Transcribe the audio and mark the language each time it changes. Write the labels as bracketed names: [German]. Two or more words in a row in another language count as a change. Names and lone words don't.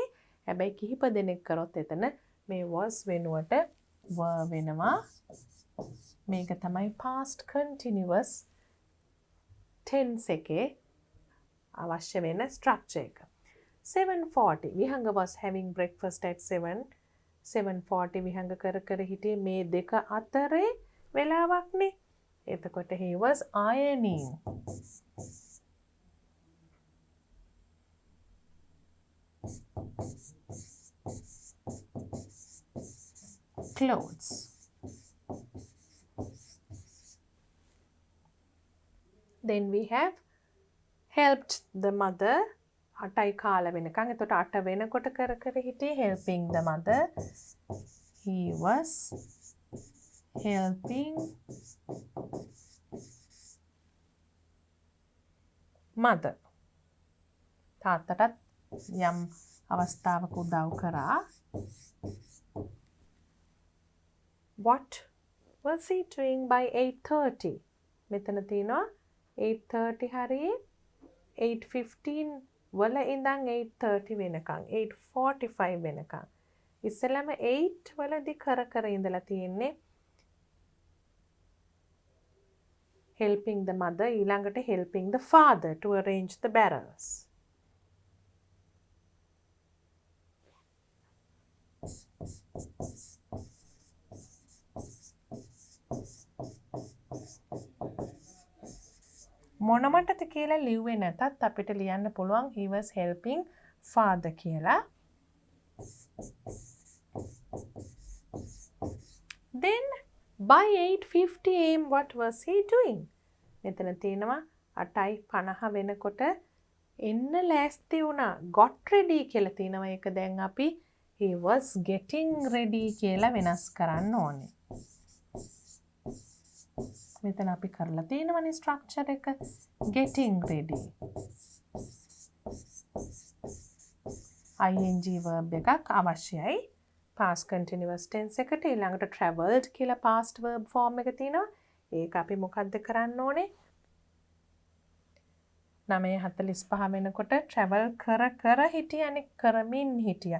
[Sinhala] හැබැයි කිහිප දෙනෙක් කරොත් එතන මේ was වෙනුවට were වෙනවා. මේක තමයි [English] past continuous tense [Sinhala] එකේ අවශ්‍ය වෙන structure එක. [English] 7:40 විහංග was having breakfast at 7. [Sinhala] 7:40 විහංග කර කර හිටියේ මේ දෙක අතරේ වෙලාවක්නේ. [English] එතකොට he was ironing. Clothes. Then we have helped the mother. [Sinhala] අටයි කාල වෙනකන්. එතකොට අට වෙනකොට කර කර හිටියේ [English] helping the mother. He was helping mother. [Sinhala] තාත්තටත් යම් අවස්ථාවක උදව් කරා. [English] What was he doing by 8:30? [Sinhala] මෙතන තියෙනවා 8:30 හරියේ 8:15 වල ඉඳන් 8:30 වෙනකන් 8:45 වෙනකන්. ඉස්සෙල්ලාම 8 වලදී කර කර ඉඳලා තියෙන්නේ [English] helping the mother, [Sinhala] ඊළඟට [English] helping the father to arrange the barrels. [Sinhala] මොනමටද කියලා ලිව්වේ නැතත් අපිට ලියන්න පුළුවන් [English] he was helping father [Sinhala] කියලා. [English] Then by 8:50 am what was he doing? [Sinhala] මෙතන තියෙනවා 8:50 වෙනකොට එන්න ලෑස්ති වුණා. [English] got ready [Sinhala] කියලා තියෙනවා. ඒක දැන් අපි [English] he was getting ready [Sinhala] කියලා වෙනස් කරන්න ඕනේ. මෙතන අපි කරලා තියෙනවනේ structure එක [English] getting ready. [Sinhala] ing verb එකක් අවශ්‍යයි [English] past continuous tense [Sinhala] එකට. ඊළඟට traveled කියලා [English] past verb form [Sinhala] එක තියෙනවා. ඒක අපි මොකද්ද කරන්න ඕනේ? 9:45 වෙනකොට travel කර කර හිටියනේ, කරමින් හිටියා.